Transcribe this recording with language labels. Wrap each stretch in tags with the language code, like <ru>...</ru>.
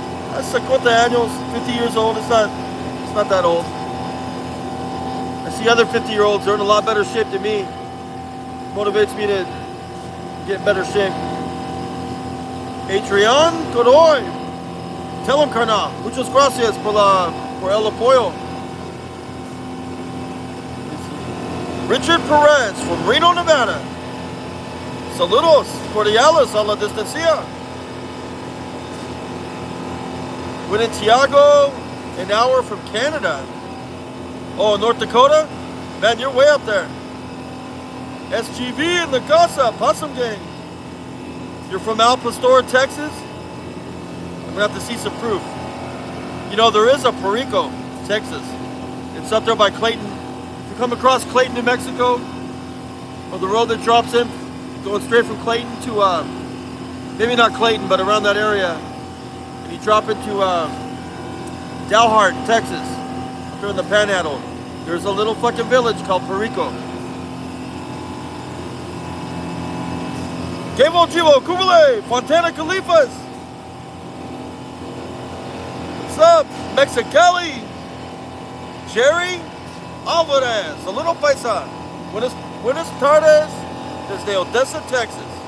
<en>That's</en> <es>50 años,</es> <en>50 years old. It's not that old. I see other 50-year-olds, they're in a lot better shape than me. Motivates me to get in better shape. Adrian Godoy. Tell him, carnal.</en> <es>Muchas gracias por el apoyo. Richard Perez from Reno, Nevada. Saludos cordiales a la distancia.</es> <en>Winning Tiago, an hour from Canada. Oh, North Dakota? Man, you're way up there. SGV in the Casa, Possum Gang. You're from Al Pastor, Texas? I'm gonna have to see some proof. You know, there is a Perico, Texas. It's up there by Clayton. If you come across Clayton, New Mexico, or the road that drops in, going straight from Clayton to, maybe not Clayton, but around that area, and you drop into Dalhart, Texas, up there in the Panhandle, there's a little fucking village called Perico. Chivo Guero, Fontana Califas. What's up, Mexicali? Jerry Alvarez, a little paisa.</en> <es>Buenas tardes desde Odessa, Texas.</es>